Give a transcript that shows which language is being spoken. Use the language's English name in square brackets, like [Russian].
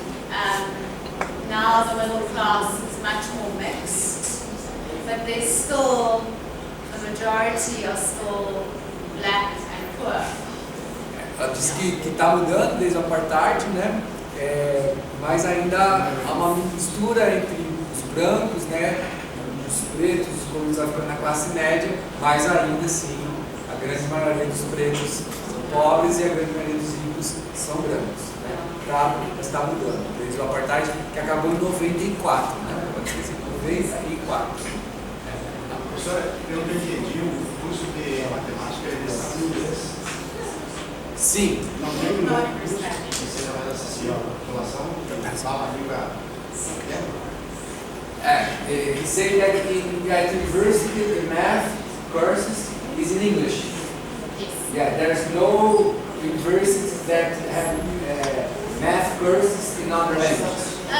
[English] Now the middle class is much more mixed, but there's still the majority are still black and poor. [Portuguese] Ela diz que está mudando desde o apartheid, né? Mas ainda há uma mistura entre os brancos, né? Os pretos, os colonizados na classe média, mas ainda assim a grande maioria dos pretos são pobres e a grande maioria dos ricos são brancos. Está mudando desde o apartheid, que acabou em 94, né? Pode ser 94. Professora, eu não entendi o curso de matemática e de ciências. Sim. Não tem um curso que seja mais acessível à população, que fala a língua materna? [English] He said that at university the math courses is in English. Yeah, there's no universities that have math courses in other languages.